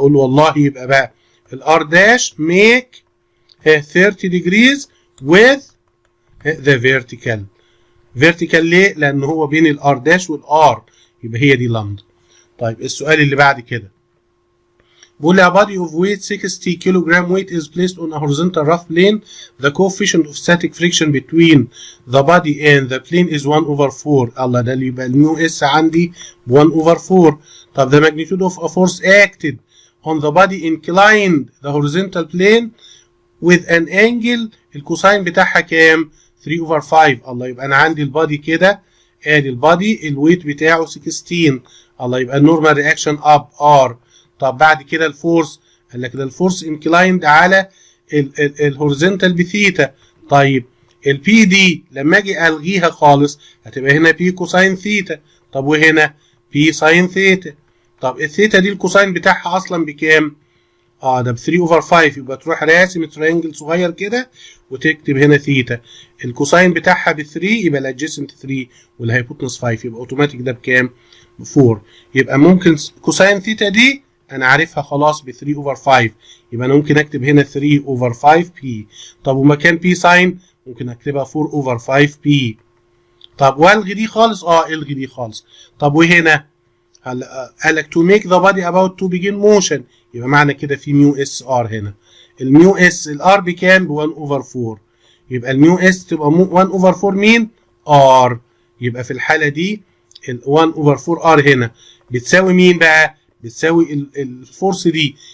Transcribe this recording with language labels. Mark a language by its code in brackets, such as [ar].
[ar] هقول له والله يبقى بقى الار داش ميك [en] 30 degrees with the vertical [ar] ليه؟ لان هو بين الار داش والار، يبقى هي دي لامدا. طيب السؤال اللي بعد كده بيقول لي [en] a body of weight 60 kilogram weight is placed on a horizontal rough plane. The coefficient of static friction between the body and the plane is 1 over 4. [ar] الله، ده اللي يبقى الميو اس عندي [en] 1 over 4. طب the magnitude of a force acted on the body inclined the horizontal plane with an angle [ar] الكوساين بتاعها كام؟ [en] 3 over 5. [ar] الله، يبقى انا عندي البادي كده، ادي البادي الويت بتاعه 16. الله، يبقى النورمال رياكشن اب ار. طب بعد كده الفورس، قال لك ده الفورس انكلايند على الهوريزونتال بثيتا. طيب البي دي لما اجي الغيها خالص هتبقى هنا بي كوساين ثيتا. طب وهنا بي ساين ثيتا. طب الثيتا دي الكوساين بتاعها اصلا بكام؟ ده ب 3 اوفر 5. يبقى تروح راسم ترينجل صغير كده وتكتب هنا ثيتا. الكوساين بتاعها ب 3 يبقى الادجيسنت 3 والهايبوتنس 5. يبقى اوتوماتيك ده بكام؟ ب 4. يبقى ممكن كوساين ثيتا دي انا عارفها خلاص ب 3 اوفر 5. يبقى انا ممكن اكتب هنا 3 اوفر 5 بي. طب ومكان بي ساين ممكن اكتبها 4 اوفر 5 بي. طب والغي دي خالص؟ الغي دي خالص. طب وهنا قال لك [en] to make the body about to begin motion. [ar] يبقى معنى كده في ميو اس ار هنا. الميو اس الار بكام؟ ب 1 اوفر 4. يبقى الميو اس تبقى 1 اوفر 4 مين؟ ار. يبقى في الحاله دي ال 1 اوفر 4 ار هنا بتساوي مين بقى؟ بتساوي الفورس دي.